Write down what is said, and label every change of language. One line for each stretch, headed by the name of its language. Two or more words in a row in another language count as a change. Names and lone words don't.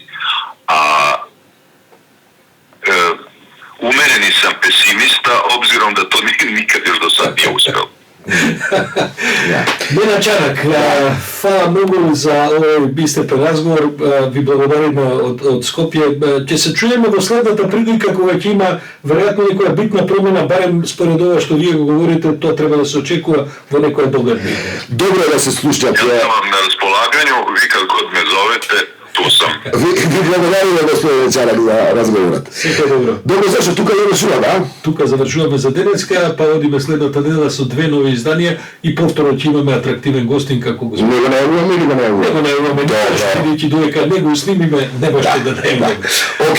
Serbian: A umereni sam pesimista, obzirom da to nikad još do sad nije uspelo. Nenad Čanak, hvala mnogo za ovaj bistepen razgovor, vi благодарimo od Skopje. Će se čujemo
Macedonian: do следната прилика кога ќе има веројатно некоја битна промена, барем според ова што вие го говорите, тоа треба да се очекува во некоја доградба. Добро да се слушате.
Serbian: Ја сум вам на располагању, ви кад год ме зовете, tu sam.
Macedonian: Vi благодариме, господин Чанак, за разговорот. Сето добро. Добро, зашто тука завршуваме, а? Тука завршуваме за денеска, па одиме следната недела со две нови изданија и повторно ќе имаме атрактивен гостин како го Не го најавуваме или го најавуваме? Не го најавуваме, бидејќи додека не го снимиме, не можете да најавуваме.